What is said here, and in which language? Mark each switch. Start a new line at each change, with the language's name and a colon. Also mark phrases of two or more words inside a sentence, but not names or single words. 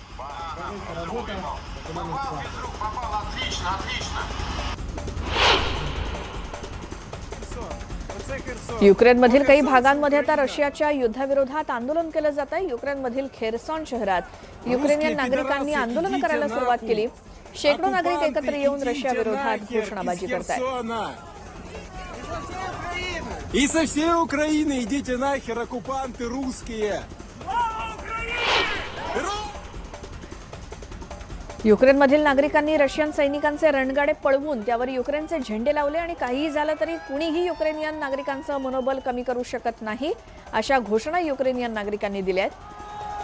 Marathi: युक्रेनमधील काही भागांमध्ये आता रशियाच्या युद्धाविरोधात आंदोलन केलं जात आहे. युक्रेनमधील खेरसॉन शहरात युक्रेनियन नागरिकांनी आंदोलन करायला सुरुवात केली. शेकडो नागरिक एकत्र येऊन रशिया विरोधात घोषणाबाजी करतायत.
Russian: И со всей Украины идите нахер, оккупанты русские!
Marathi: युक्रेनमधील नागरिकांनी रशियन सैनिकांचे रणगाडे पळवून त्यावर युक्रेनचे झेंडे लावले आणि काहीही झालं तरी कुणीही युक्रेनियन नागरिकांचं मनोबल कमी करू शकत नाही अशा घोषणा युक्रेनियन नागरिकांनी दिल्या आहेत.